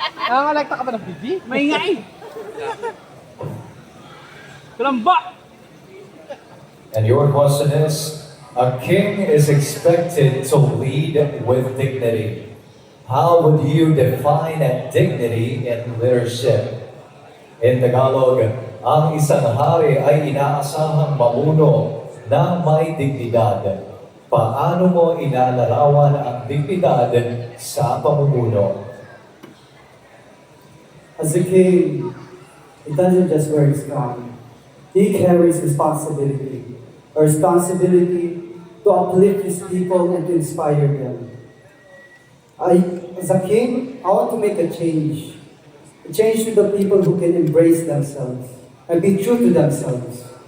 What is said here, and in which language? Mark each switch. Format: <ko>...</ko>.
<tl>Nangangalagta ka ba ng baby? Maingay! Kalamba!</tl> <en>And your question is, a king is expected to lead with dignity. How would you define dignity in leadership? In Tagalog,</en> <tl>ang isang hari ay inaasahang mamuno na may dignidad. Paano mo ilalarawan ang dignidad sa pamumuno?</tl> <en>As a king, he doesn't just wear his crown. He carries responsibility. A responsibility to uplift his people and to inspire them. As a king, I want to make a change. A change to the people who can embrace themselves and be true to themselves.</en>